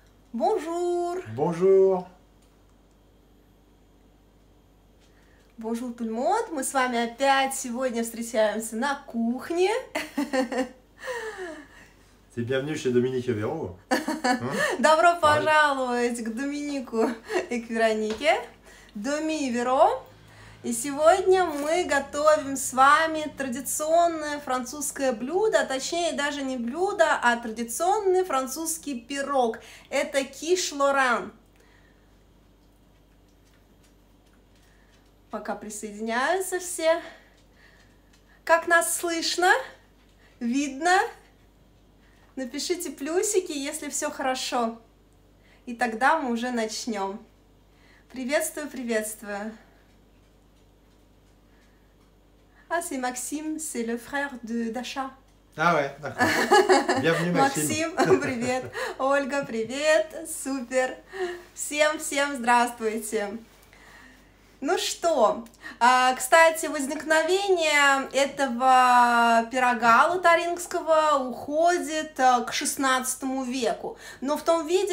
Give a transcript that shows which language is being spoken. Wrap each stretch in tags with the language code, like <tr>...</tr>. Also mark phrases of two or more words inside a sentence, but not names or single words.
<fr>Bonjour! Bonjour! Bonjour tout le monde!</fr> <ru>Мы с вами опять сегодня встречаемся на кухне.</ru> <fr>C'est bienvenue chez Dominique et Véro. Hein?</fr> <ru>Добро пожаловать к Доминику и к Веронике. Доми и Веро. И сегодня мы готовим с вами традиционное французское блюдо, точнее даже не блюдо, а традиционный французский пирог. Это киш лоран. Пока присоединяются все. Как нас слышно? Видно? Напишите плюсики, если все хорошо. И тогда мы уже начнем. Приветствую, приветствую.</ru> <fr>Ah, c'est Maxime, c'est le frère de Dasha. Ah ouais, d'accord. Bienvenue Maxime.</fr> <ru>Максим, привет. Ольга, привет. Супер. Всем здравствуйте. Ну что, кстати, возникновение этого пирога лотарингского уходит к XVI веку, но в том виде,</ru>